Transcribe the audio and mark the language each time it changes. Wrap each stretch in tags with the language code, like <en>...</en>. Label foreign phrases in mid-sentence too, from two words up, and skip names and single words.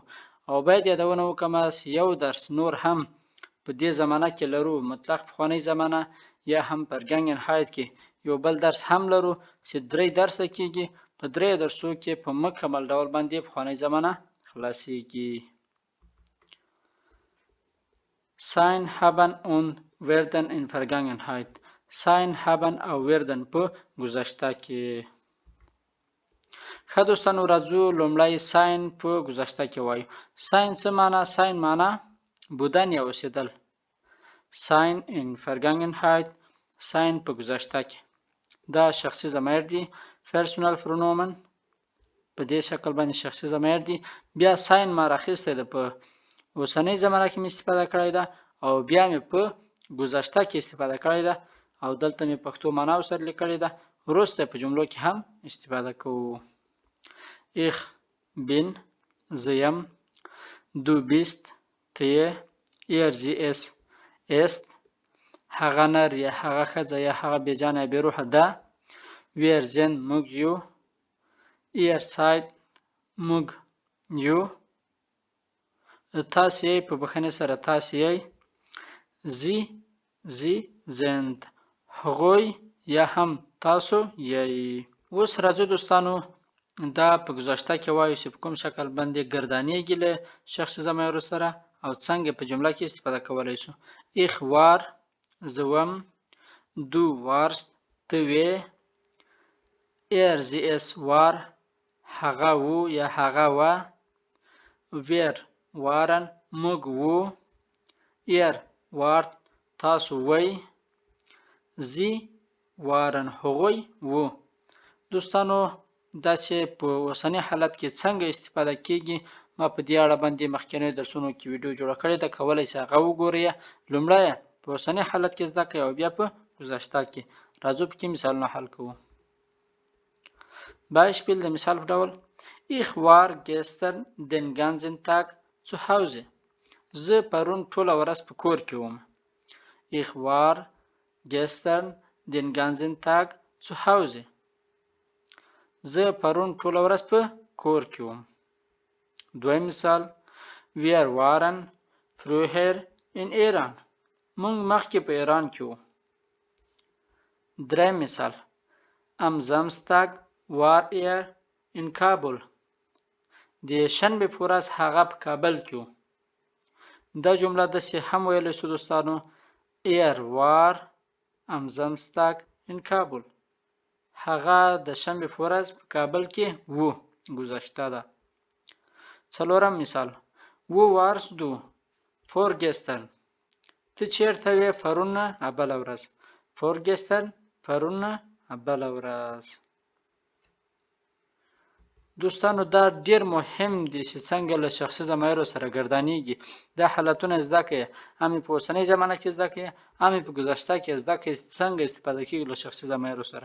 <ps>او باید یادونه وکړم چې یو درس نور هم په دې زمانه کې لرو، مطلق پخوانۍ زمانه یا هم فرګنګنهایت کې یو بل درس هم لرو چې 3 درسه کیږي. په 3 درسو کې په مکمل ډول باندې پخوانۍ زمانه خلاصیږي.</ps> <de>sein, haben und werden in Vergangenheit. sein, haben</de> <ps>او werden په گذشته کې. ښه دوستانو راځو لومړی sein په گذشته کې وایو. sein څه معنا؟ sein معنا بودن یا اوسیدل.</ps> <de>sein in Vergangenheit،</de> <ps>sein په گذشته کې. دا شخصي ضمیر دی،</ps> <de>personal pronomen په دې شکل باندې شخصي ضمیر دی.</de> <ps>بیا sein ما راخیستی ده په اوسنۍ زمانه کې مې استفاده کړی ده او بیا مې په گذشته کې استفاده کړی ده او دلته مې پښتو معنا ورسره لیکلې ده. وروسته په جملو کې هم استفاده کوو.</ps> <de>ich bin،</de> <ps>زه یم،</ps> <de>du bist،</de> <ps>ته یې،</ps> <de>er sie es ist،</de> <ps>هغه نر یا هغه ښځه یا هغه بېجانه یا بېروحه ده،</ps> <de>wir sind،</de> <ps>موږ یو،</ps> <de>ihr seid،</de> <ps>موږ یو، تاسې یې، په بخښنې سره تاسې یې،</ps> <de>sie sind،</de> <ps>هغوی یا هم تاسو یې. اوس راځو دوستانو دا په گذشته کې وایو چې په کوم شکل باندې ګردانیږي له شخصي ضمیرو سره او څنګه په جمله کې استفاده کولی شو.</ps> <de>ich war،</de> <ps>زه وم،</ps> <de>du warst،</de> <ps>ته وې،</ps> <de>er sie es war،</de> <ps>هغه و یا هغه وه،</ps> <de>wir waren،</de> <ps>موږ وو،</ps> <de>ihr wart،</de> <ps>تاسو وئ،</ps> <de>sie waren،</de> <ps>هغوی وو. دوستانو دا چې په اوسني حالت کې څنګه استفاده کیږي ما په دې اړه باندې مخکینی درسونو کې ویډیو جوړه کړې ده، کولای شئ هغه وګورئ. لومړی په اوسني حالت کې زده کړئ او بیا په گذشته کې. راځو پکې مثالونه حل کوو.</ps> <de>Beispiel</de> <ps>د مثال په ډول</ps> <de>Ich war gestern den ganzen Tag zu Hause.</de> <ps>زه پرون ټوله ورځ په کور کې وم.</ps> <de>Ich war gestern den ganzen Tag zu Hause.</de> <ps>زه پرون ټوله ورځ په کور کې وم. دویم مثال</ps> <de>Wir waren früher in Iran.</de> <ps>موږ مخکې په ایران کې وو. دریم مثال</ps> <de>Am Samstag war er in Kabul.</de> <ps>د شنبې په ورځ هغه په کابل کې وو. دا جمله داسې هم ویلی شو دوستانو</ps> <de>Er war am Samstag in Kabul.</de> <ps>هغه د شنبې په ورځ په کابل کې وو. گذشته ده. څلورم مثال</ps> <de>Wo warst du vorgestern.</de> <ps>ته چیرته وې پرون بله ورځ. Vorgestern پرون بله ورځ. دوستانو دا ډیر مهم دي چې څنګه له شخصي ضمایرو سره ګردانیږي. دا حالتونه زده کړئ. هم په اوسنۍ زمانه کې زده کړئ، هم په گذشته کې زده کړئ څنګه استفاده کیږي له شخصي ضمایرو سره.</ps>